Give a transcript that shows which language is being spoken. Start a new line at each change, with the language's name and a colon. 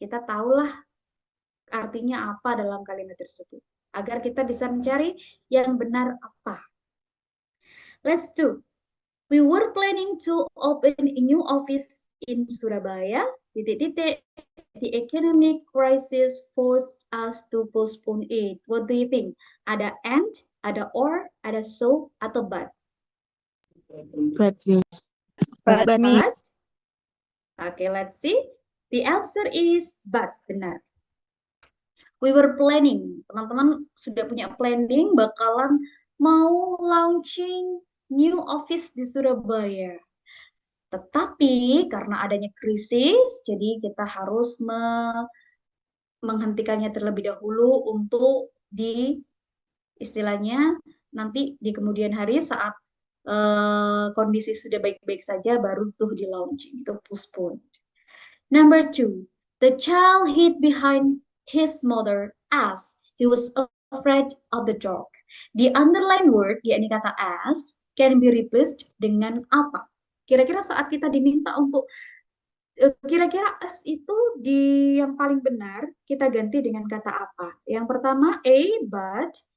Indonesian: Kita tahulah artinya apa dalam kalimat tersebut agar kita bisa mencari yang benar apa.
English: Let's do. We were planning to open a new office in Surabaya. The economic crisis forced us to postpone it. What do you think?
Indonesian: Ada and, ada or, ada so, atau but?
English: But Miss. But Miss. Okay, let's see. The answer is but, benar. We were planning,
Indonesian: teman-teman sudah punya planning bakalan mau launching new office di Surabaya. Tetapi karena adanya krisis, jadi kita harus menghentikannya terlebih dahulu untuk istilahnya nanti di kemudian hari saat kondisi sudah baik-baik saja baru tuh di launching, itu postpone.
English: Number 2, the child hid behind his mother as he was afraid of the dog. The underlined word,
Indonesian: yakni kata
English: as, can be replaced dengan apa?
Indonesian: Kira-kira saat kita diminta untuk kira-kira as itu yang paling benar kita ganti dengan kata apa? Yang pertama A, but,